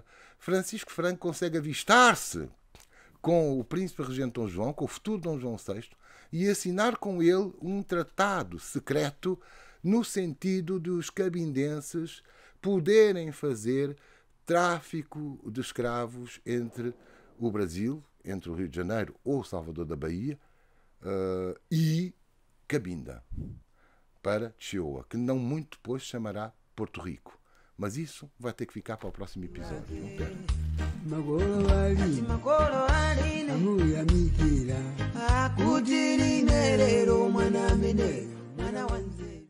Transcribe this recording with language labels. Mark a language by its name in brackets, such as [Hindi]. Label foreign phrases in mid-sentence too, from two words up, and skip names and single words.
[Portuguese] Francisco Franco consegue avistar-se com o príncipe regente Dom João, com o futuro Dom João VI, e assinar com ele um tratado secreto no sentido dos cabindenses poderem fazer tráfico de escravos entre o Brasil, entre o Rio de Janeiro ou Salvador da Bahia, e Cabinda, para Chihuahua, que não muito depois se chamará Porto Rico. Mas isso vai ter que ficar para o próximo episódio. Não perca. [Nyanja] makolo alina amuyamikira akuti linerero mwana ameneyo mwana wanze